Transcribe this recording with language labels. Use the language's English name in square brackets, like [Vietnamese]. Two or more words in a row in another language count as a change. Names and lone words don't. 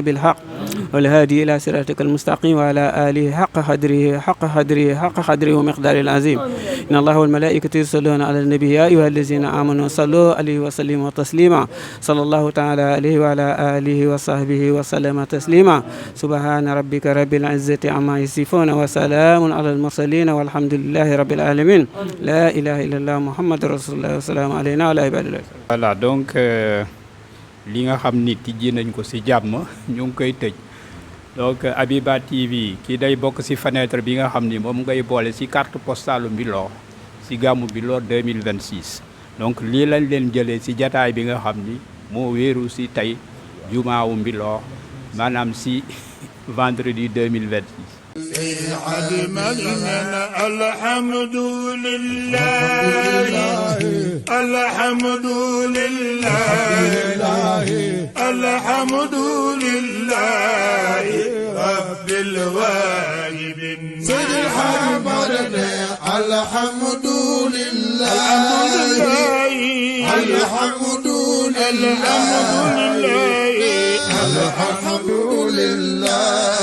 [Arabic] بالحق والهادي إلى صراطك المستقيم وعلى آله حق قدره ومقداره العظيم إن الله والملائكة يصلون على النبي يا أيها الذين آمنوا صلوا عليه وسلموا تسليما صلى الله تعالى عليه وعلى آله وصحبه وسلم تسليما سبحان ربك رب العزة عما يصفون وسلام على المرسلين والحمد لله رب العالمين لا إله إلا الله محمد رسول الله والسلام علينا وعلى عباد الله. [French] Voilà donc [Wolof] li nga xam ni tijji nañ ko ci jàmm ñu ngi koy tëj donc Habiba TV kii day bokk ci fenêtre bi nga xam ni moom ngay boole ci [French] carte postale [Wolof] Mbilor ci gàmmu Mbilor 2026 donc lii lañ leen jëlee ci jataay bi nga xam ni moo wéeru ci tey jumaawu Mbilor maanaam ci vendredi 2026. [Arabic] الحمد لله الحمد لله الحمد لله رب الواجبين سيد الحمد الحمد لله الحمد لله الحمد لله